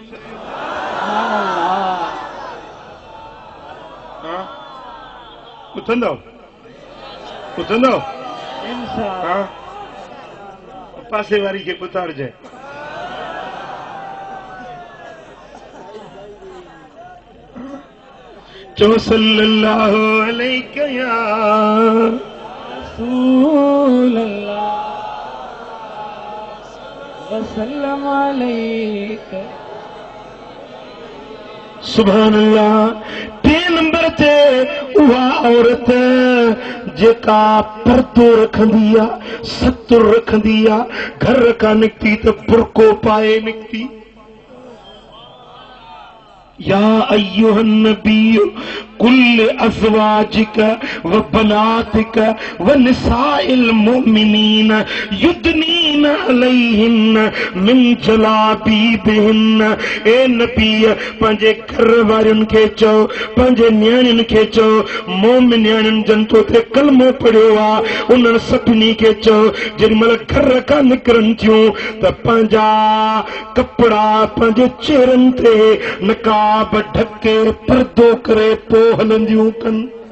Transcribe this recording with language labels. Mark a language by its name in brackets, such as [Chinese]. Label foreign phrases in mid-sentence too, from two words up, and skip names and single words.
[Sindhi] उथंदव उथंदव [Arabic] إن شاء الله. [Sindhi] पासे वारी खे उतारजे। चो [Arabic] صلى الله عليه يا رسول الله. وسلم عليك. سبحان الله. [Sindhi] टे नंबर ते उहा औरत जेका पर्दो रखंदी आ, सतुर रखंदी आ, घर का निकती त बुरको पाए निकती। [Arabic] يا أيها النبي قل لأزواجك وبناتك ونساء المؤمنين يدنين عليهن من جلابيبهن. [Sindhi] ए नबी पंहिंजे घर वारनि खे चओ, पंहिंजे न्याणियुनि खे चओ, मोमिन न्याणियुनि जंतो ते कलमो पढ़ियो आहे उन्हनि सभिनी खे चओ जेॾी महिल घर खां निकिरनि थियूं त पंहिंजा कपिड़ा पंहिंजे चेहरनि ते नकाब ढके पर्दो करे पोइ हलंदियूं कनि।